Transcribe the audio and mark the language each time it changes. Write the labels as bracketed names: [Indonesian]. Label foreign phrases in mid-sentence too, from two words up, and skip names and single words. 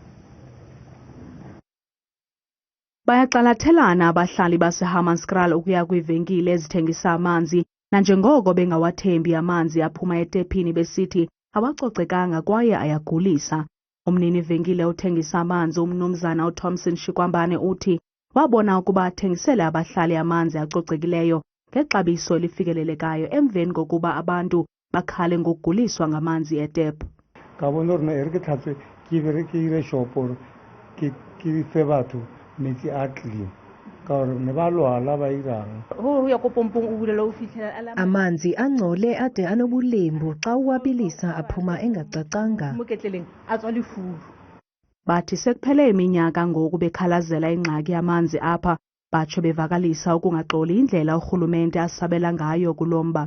[Xhosa] Bayaxalathelana abahlali baseHammanskraal ukuya kwiivenkile ezithengisa amanzi, nanjengoko bengawathembi amanzi aphuma etepini besithi awacocekanga kwaye ayagulisa. Umnini venkile uthengisa amanzi umnumzana uThomson Shikwambane uthi wabona ukuba athengisele abahlali amanzi acocekileyo ngexabiso elifikelelekayo emveni kokuba abantu bakhale ngokuguliswa ngamanzi etep. [Tswana] Kabona rona ere ke tlhatswe ke bere ke ile shopo ke fe batho metsi a clean ka gore ne ba lwala ba irang. [Xhosa] Amanzi angcole ade anobulembu xa uwabilisa aphuma engacacanga. Bathi sekuphele iminyaka ngoku bekhalazela ingxaki yamanzi apha, batsho bevakalisa ukungaxoli indlela urhulumente asabela ngayo kulomba.